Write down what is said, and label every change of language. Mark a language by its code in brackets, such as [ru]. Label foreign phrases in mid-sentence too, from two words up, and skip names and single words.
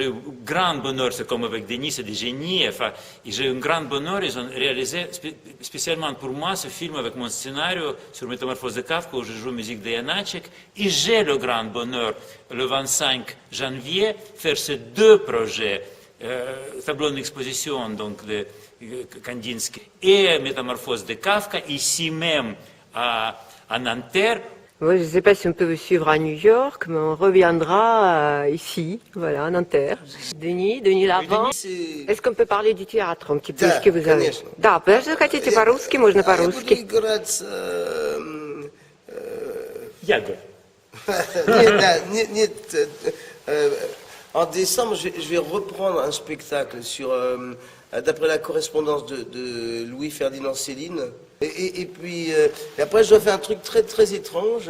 [fr] eu un grand bonheur, c'est comme avec Denis, c'est des génies, enfin, j'ai eu un grand bonheur, ils ont réalisé spécialement pour moi ce film avec mon scénario sur Métamorphose de Kafka, où je joue musique de Janáček, et j'ai le grand bonheur, le 25 janvier, faire ces deux projets, tableau d'exposition donc de Kandinsky et Métamorphose de Kafka, ici même à Nanterre. Moi, je ne sais pas si on peut vous suivre à New York, mais on reviendra ici, voilà, à Nanterre. Denis Lavant, est-ce qu'on peut parler du théâtre un petit peu? Est-ce que vous avez... [ru] конечно. Да, если хотите по-русски, можно Я буду по-русски. играть... Yago. [fr] En décembre, je vais reprendre un spectacle d'après la correspondance de Louis-Ferdinand Céline. Et puis, après, je dois faire un truc très, très étrange.